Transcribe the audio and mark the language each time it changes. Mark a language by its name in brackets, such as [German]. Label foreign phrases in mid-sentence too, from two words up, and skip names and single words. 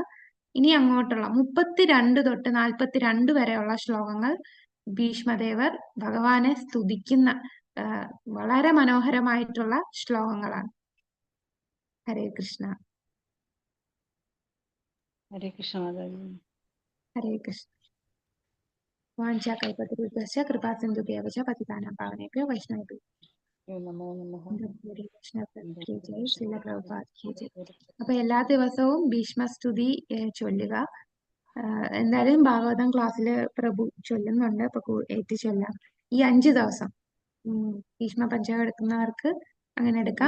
[Malayalam] ഇനി അങ്ങോട്ടുള്ള 32 തൊട്ട് 42 വരെയുള്ള ശ്ലോകങ്ങൾ ഭീഷ്മദേവർ ഭഗവാനെ സ്തുതിക്കുന്ന വളരെ മനോഹരമായിട്ടുള്ള ശ്ലോകങ്ങളാണ്. ഹരേ കൃഷ്ണ. ഹരേ കൃഷ്ണ മാതാജി. ഹരേ കൃഷ്ണ. [Sanskrit] വാഞ്ചാകൽപതരുഭ്യശ്ച കൃപാസിന്ധുഭ്യവ ച പതിതാനാം പാവനേഭ്യോ വൈഷ്ണവേഭ്യോ നമോ നമഃ. [Hindi] श्रील प्रभुपाद की जय. [Malayalam] അപ്പൊ എല്ലാ ദിവസവും ഭീഷ്മസ്തുതി ചൊല്ലുക. എന്തായാലും ഭാഗവതം ക്ലാസ്സിൽ പ്രഭു ചൊല്ലുന്നുണ്ട്. അപ്പൊ ഏറ്റി ചൊല്ലാം. ഈ 5 ദിവസം ഭീഷ്മ പഞ്ചകം എടുക്കുന്നവർക്ക് അങ്ങനെ എടുക്കാം.